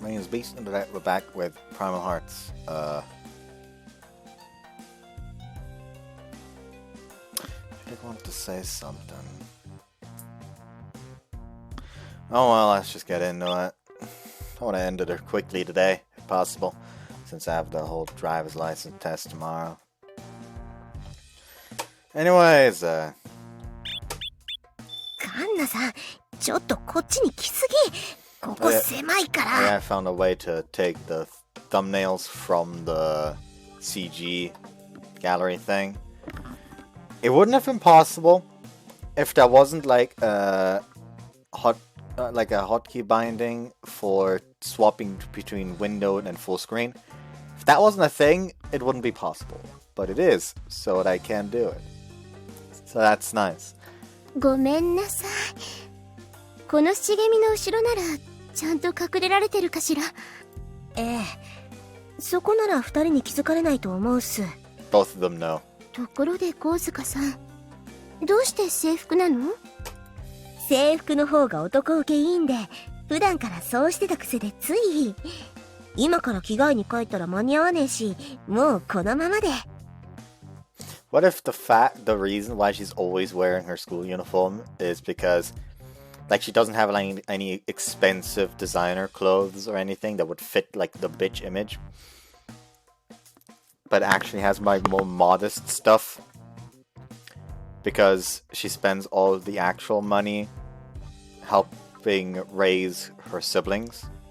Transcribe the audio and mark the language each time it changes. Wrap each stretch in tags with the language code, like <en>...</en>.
<en>My name is Beast and today we're back with Primal Hearts. I did want to say something. Oh well, let's just get into it. I want to end it quickly today, if possible, since I have the whole driver's license test tomorrow. Anyways,</en> <ja>Kanna-san, ちょっとこっちに来すぎ。ここ狭いから。</ja> <en>Yeah, I found a way to take the thumbnails from the CG gallery thing. It wouldn't have been possible if there wasn't like a hotkey binding for swapping between windowed and full screen. If that wasn't a thing, it wouldn't be possible. But it is, so that I can do it. So that's nice.</en> <ja>ごめんなさい。この茂みの後ろならちゃんと隠れられてるかしら。ええ。そこなら二人に気づかれないと思うっす。</ja> <en>Both of them know.</en> <ja>ところで神塚さん、どうして制服なの？制服の方が男受けいいんで、普段からそうしてた癖でつい。今から着替えに帰ったら間に合わねえし、もうこのままで。</ja> <en>What if the reason why she's always wearing her school uniform is because, like, she doesn't have any expensive designer clothes or anything that would fit, like, the bitch image, but actually has, like, more modest stuff because she spends all the actual money helping raise her siblings?</en>